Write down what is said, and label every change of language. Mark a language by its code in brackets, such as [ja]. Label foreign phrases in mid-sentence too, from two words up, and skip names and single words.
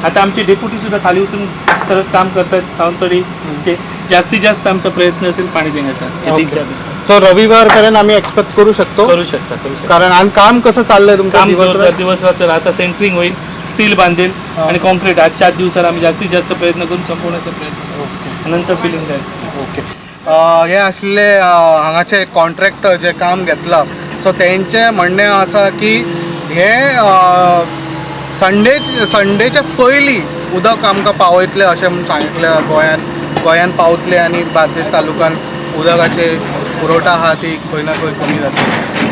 [mr] आता आमचे डेप्युटी सुद्धा खाली उतरून खरंच काम करतात. सावंतवाडीचे जास्तीत जास्त आमचा प्रयत्न असेल पाणी देण्याचा. सो रविवारपर्यंत आम्ही एक्सपेक्ट करू शकतो? करू शकता. कारण आणि काम कसं चाललंय तुमचं? दिवस रात्र आता सेंटरिंग होईल, स्टील बांधेल आणि कॉन्क्रीट. आजच्या 8 दिवसात आम्ही जास्तीत जास्त प्रयत्न करून संपवण्याचा प्रयत्न नंतर फिलिंग जाईल. [en] ओके. [kok] हे आसले हांगाचे कॉन्ट्रॅक्टर जे काम घेतला. सो तेंचे म्हणणें आसा की हे संडेच्या पयलीं उदक आमकां पावयतले अशें म्हणून सांगितलें. गोंयान पावतले आणि बार्देस तालुक्यान उदकाचे पुरवठा आहा ती खंय ना खंय कमी जातली.